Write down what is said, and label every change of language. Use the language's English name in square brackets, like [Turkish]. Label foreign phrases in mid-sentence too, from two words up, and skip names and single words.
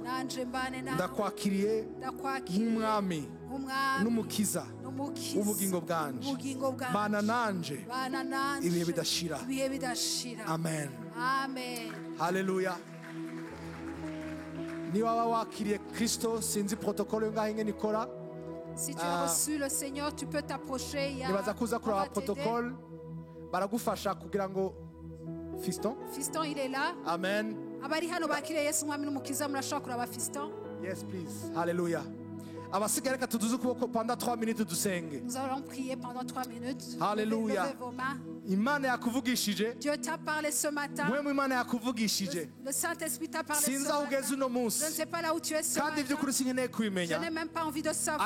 [Rundi] Ndakwakiriye nk'umwami n'umukiza ubugingo bwanje, bana nanje ibihe bidashira. Amen. Haleluya. Niba wakiriye Kristo, sinzi protokolo ngaho ingene ikora, [French] Si tu as reçu le Seigneur, tu peux t'approcher. Fiston, il est là. [English] Amen. Yes, please. Hallelujah. [French] Pendant 3 minutes, nous allons prier pendant 3 minutes. Hallelujah. Levez vos mains. Dieu t'a parlé ce matin. Le Saint-Esprit t'a parlé ce matin. Je ne sais pas là où tu es ce matin. Je n'ai même pas envie de savoir.